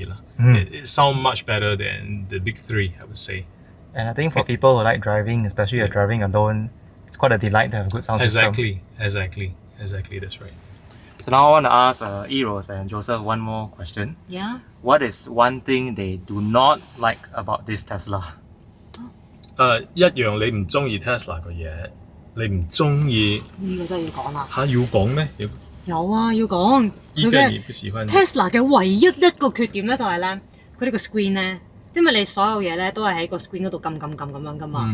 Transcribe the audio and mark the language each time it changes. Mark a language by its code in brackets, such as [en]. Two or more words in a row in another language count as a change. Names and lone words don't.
[en] It sounds much better than the big three, I would say. And I think for people who like driving, especially if you're driving alone, it's quite a delight to have a good sound system. Exactly, that's right. So now I want to ask Eros and Joseph one more question. Yeah. What is one thing they do not like about this Tesla? [yue] 一樣你唔中意 Tesla 嘅嘢，你唔中意呢個真係要講啦。嚇要講咩？有啊，要講。依家你不喜歡 Tesla 嘅唯一一個缺點咧，就係咧，佢呢個 screen 咧，因為你所有嘢咧都係喺個 screen 嗰度撳咁樣噶嘛。